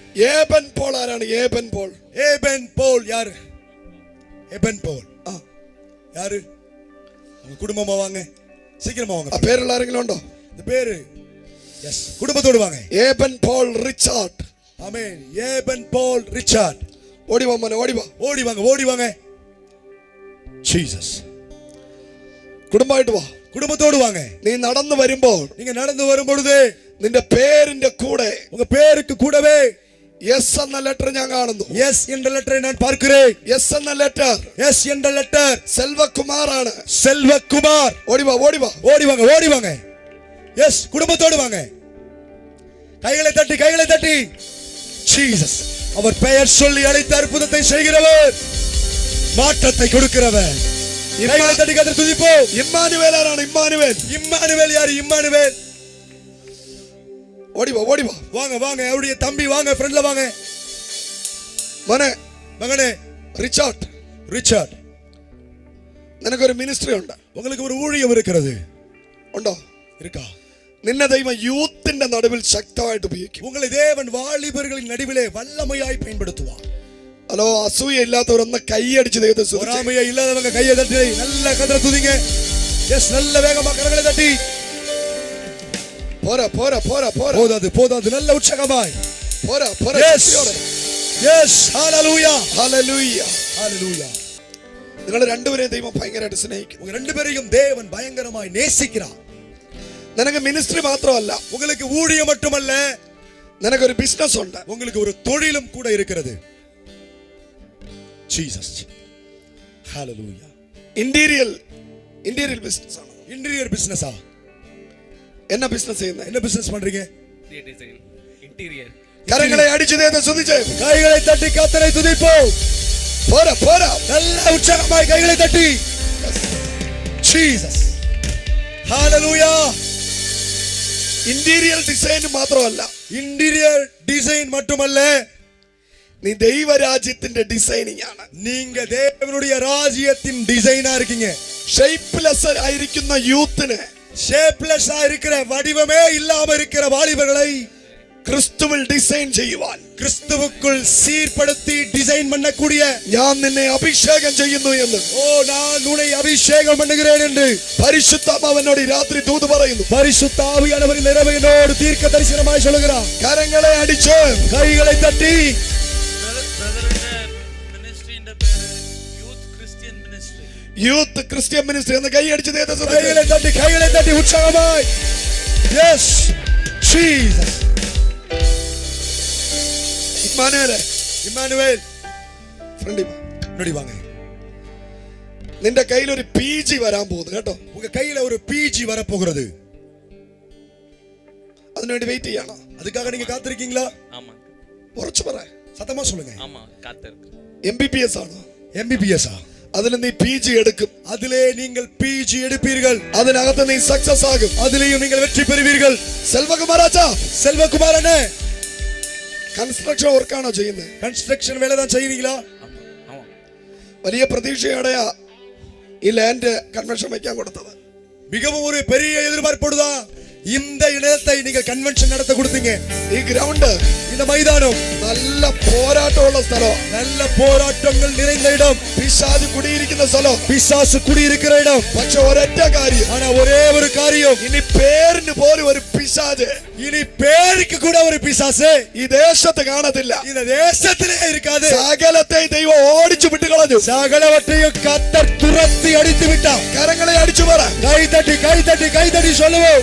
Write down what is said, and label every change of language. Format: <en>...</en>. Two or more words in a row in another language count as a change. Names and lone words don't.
<ml>ഏബൻ പോൾ ആരാണ്? ഏബൻ പോൾ.</ml> <ta>ഏബൻ പോൾ யாரு? ഏബൻ പോൾ யாரு? உங்க குடும்பமா வாங்க, சீக்கிரமா வாங்க.</ta> <ml>പേരുള്ള ആരെങ്കിലും ഉണ്ടോ?</ml> <ta>இந்த பேரு எஸ், குடும்பத்தோடு வாங்க.</ta> <ml>ഏബൻ പോൾ റിച്ചാർഡ്.</ml> <ta>ஆமென். ஏபன் போல் ரிச்சார்ட்.</ta> <ml>ഓടി വാ മോനെ, ഓടി വാ.</ml> <ta>ஓடி வாங்க, ஓடி வாங்க. ஜீசஸ்.</ta> <ml>കുടുംബമായിട്ട് വാ,</ml> <ta>குடும்பத்தோடு வாங்க.</ta> <ml>നീ നടന്നു വരുമ്പോൾ,</ml> <ta>நீங்க நடந்து வரும் பொழுது</ta> <ml>നിന്റെ പേരിന്റെ കൂടെ,</ml> <ta>உங்க பேருக்கு கூடவே</ta> <ml>எஸ் എന്ന ലെറ്റർ ഞാൻ കാണുന്നു.</ml> <ta>எஸ் என்ற லெட்டரை நான் பார்க்கிறேன்.</ta> <ml>എസ് എന്ന ലെറ്റർ,</ml> <ta>எஸ் என்ற லெட்டர்</ta> <ml>സെൽവകുമാർ ആണ്.</ml> <ta>செல்வகுமார்.</ta> <ml>ഓടി വാ, ഓടി വാ,</ml> <ta>ஓடி வாங்க, ஓடி வாங்க. எஸ், குடும்பத்தோடு வாங்க. கைகளை தட்டி, கைகளை தட்டி. ஜீசஸ். அவர் பெயர் சொல்லி அழைத்த அற்புதத்தை செய்கிறவர், மாற்றத்தை கொடுக்கிறவர். கைகளை தட்டி கர்த்தரை துதிப்போம்.</ta> <ml>ഇമ്മാനുവേൽ ആരാണ്? ഇമ്മാനുവേൽ.</ml> <ta>இம்மானுவேல் யாரு? இம்மானுவேல்.</ta> <ml>ഓടി വാ, ഓടി വാ.</ml> <ta>வாங்க வாங்க, அவருடைய தம்பி வாங்க, ஃப்ரெண்ட்ல வாங்க.</ta> <ml>മോനെ,</ml> <ta>மகனே</ta> <ml>റിച്ചാർഡ്,</ml> <ta>ரிச்சர்ட்,</ta> <ml>നിനക്കൊരു മിനിസ്ട്രി ഉണ്ട്.</ml> <ta>உங்களுக்கு ஒரு ஊழியம் இருக்கிறது.</ta> <ml>ഉണ്ടോ?</ml> <ta>இருக்கா?</ta> <ml>നിന്നെ ദൈവം യൂത്തിന്റെ നടുവിൽ ശക്തമായിട്ട് ഉപയോഗിക്കും.</ml> <ta>உங்களை தேவன் வாலிபர்களின் நடுவிலே வல்லமையாய் பயன்படுத்துவார்.</ta> <ml>ഹലോ, അസൂയ ഇല്ലാത്തവരൊന്ന് കൈയടിച്ച് ദൈവത്തെ സ്തുതിച്ച്.</ml> <ta>பொறாமையே இல்லாதவங்க கையை தட்டி நல்ல கர்த்தரை துதிங்க. எஸ், நல்ல வேகமா கரங்களை தட்டி.</ta> <ml>പോരാ, പോരാ, പോരാ, പോരാ.</ml> <ta>போதாது, போதாது, நல்ல உற்சாகமாய்.</ta> <ml>പോരാ, പോരാ.</ml> <ta>எஸ், எஸ், ஹalleluya,</ta> <ml>ഹല്ലേലൂയ.</ml> <ta>ஹalleluya.</ta> <ml>നിങ്ങൾ രണ്ടുപേരെയും ദൈവം ഭയങ്കരമായിട്ട് സ്നേഹിക്കും.</ml> <ta>உங்க ரெண்டு பேரையும் தேவன் பயங்கரமாய் நேசிக்கிறார்.</ta> <ml>നിനക്ക് മിനിസ്ട്രി മാത്രമല്ല,</ml> <ta>உங்களுக்கு ஊழியம் மட்டுமல்ல,</ta> <ml>നിനക്കൊരു ബിസിനസ് ഉണ്ട്.</ml> <ta>உங்களுக்கு ஒரு தொழிலும் கூட இருக்கிறது. ஜீசஸ். ஹalleluya.</ta> <en>interior business</en> <ml>ആണ്.</ml> <ta>இன்டீரியர் பிசினஸா?</ta> <ml>എന്നാ ബിസിനസ് ചെയ്യുന്നത്?</ml> <ta>என்ன பிசினஸ் பண்றீங்க? இன்டீரியர்.</ta> <ml>കരങ്ങളെ അടിച്ച് ദൈവത്തെ സ്തുതിച്ച്.</ml> <ta>கைகளை தட்டி கர்த்தரை துதிப்போம்.</ta> <ml>പോരാ, പോരാ.</ml> <ta>நல்ல உற்சாகமாய் கைகளை தட்டி. ஜீசஸ். ஹalleluya.</ta> <en>interior design</en> <ml>മാത്രമല്ല,</ml> <en>interior design</en> <ta>மட்டுமல்ல,</ta> <ml>നീ ദൈവരാജ്യത്തിന്റെ ഡിസൈനിങ് ആണ്.</ml> <ta>நீங்க தேவனுடைய ராஜ்யத்தின் டிசைனா இருக்கீங்க.</ta> <ml>ഷേപ്പ്ലെസ് ആയിരിക്കുന്ന യൂത്തിന്,</ml> <ta>ஷேப்லெஸ்ஸா இருக்கிற, வடிவமே இல்லாம இருக்கிற வாலிபர்களை</ta> <ml>ക്രിസ്തുവിൽ ഡിസൈൻ ചെയ്യുവാൻ,</ml> <ta>கிறிஸ்துவுக்குள் சீர்படுத்தி டிசைன் பண்ணக்கூடிய,</ta> <ml>ഞാൻ നിന്നെ അഭിഷേകം ചെയ്യുന്നു എന്ന്,</ml> <ta>ஓ நான் உன்னை அபிஷேகம் பண்ணுகிறேன் என்று</ta> <ml>പരിശുദ്ധാത്മാവനോട് രാത്രി ദൂത് പറയുന്നു.</ml> <ta>பரிசுத்த ஆவியானவர் இரவு என்னோடு தீர்க்க தரிசனமாய் சொல்லுகிறார்.</ta> <ml>കരങ്ങളെ അടിച്ച്,</ml> <ta>கைகளை தட்டி.</ta> <ml>ബ്രദറിന്റെ മിനിസ്ട്രിന്റെ പേര് യൂത്ത് ക്രിസ്ത്യൻ മിനിസ്ട്രി എന്ന് കൈ അടിച്ച് ദൈവത്തെ സ്തുതിച്ച്.</ml> <ta>கைகளை தட்டி, கைகளை தட்டி உற்சாகமாய். எஸ், ஜீசஸ்.</ta> <ml>ഇമ്മാനുവേലേ,</ml> <ta>இம்மானுவேல்,</ta> <ml>ഫ്രണ്ടി വാ.</ml> <ta>முன்னாடி வாங்க.</ta> <ml>നിന്റെ കയ്യിൽ ഒരു PG വരാൻ പോകുന്നു കേട്ടോ.</ml> <ta>உங்க கையில ஒரு பிஜி வர போகிறது.</ta> <ml>അതിനുവേണ്ടി വെയിറ്റ് ചെയ്യണം.</ml> <ta>அதுக்காக நீங்க காத்திருக்கீங்களா? ஆமா</ta> <ml>ഉറച്ചു പറ.</ml> <ta>சத்தமா சொல்லுங்க. ஆமா காத்திருக்கு.</ta> <ml>MBBS ആണ്.</ml> <ta>MBBS-ஆ?</ta> <ml>അതിൽ നീ PG എടുക്കും.</ml> <ta>அதிலே நீங்கள் பிஜி எடுப்பீர்கள்.</ta> <ml>അതിനകത്ത് നീ സക്സസ് ആകും.</ml> <ta>அதிலேயும் நீங்கள் வெற்றி பெறுவீர்கள்.</ta> <ml>സെൽവകുമാരാച്ചാ,</ml> <ta>செல்வகுமார் அண்ணே,</ta> <ml>കൺസ്ട്രക്ഷൻ വർക്കാണോ ചെയ്യുന്നത്?</ml> <ta>கன்ஸ்ட்ரக்ஷன் வேலை தான் செய்வீங்களா? ஆமா</ta> <ml>വലിയ പ്രതീക്ഷയോടെയാ ഈ</ml> <en>land convention</en> <ml>വയ്ക്കാൻ കൊടുത്തത്.</ml> <ta>மிகவும் ஒரு பெரிய எதிர்பார்ப்போடுதான் இந்த இடத்தை நீங்கள் கன்வென்ஷன் நடத்த கொடுத்தீங்க.</ta> <ml>ഈ ഗ്രൗണ്ട്,</ml> <ta>இந்த மைதானம்</ta> <ml>നല്ല പോരാട്ടമുള്ള സ്ഥലം,</ml> <ta>நல்ல போராட்டங்கள் நிறைந்த இடம்,</ta> <ml>പിശാച് കുടിയിരിക്കുന്ന സ്ഥലം.</ml> <ta>பிசாசு குடியிருக்கிற இடம்.</ta> <ml>പക്ഷെ ഒരൊറ്റ കാര്യം,</ml> <ta>ஆனா ஒரே ஒரு காரியம்,</ta> <ml>ഇനി പേരിന് പോലും ഒരു പിശാച്</ml> <ta>இனி பேருக்கு கூட ஒரு பிசாசு</ta> <ml>ഈ ദേശത്ത് കാണത്തില്ല.</ml> <ta>இந்த தேசத்திலே இருக்காது.</ta> <ml>സകലത്തെ ദൈവം ഓടിച്ചു വിട്ട് കളഞ്ഞു.</ml> <ta>சகலவற்றையும் கர்த்தர் துரத்தி அடித்து விட்டார்.</ta> <ml>കരങ്ങളെ അടിച്ചു പറ.</ml> <ta>கை தட்டி, கை தட்டி, கை தட்டி சொல்லுவோம்.</ta>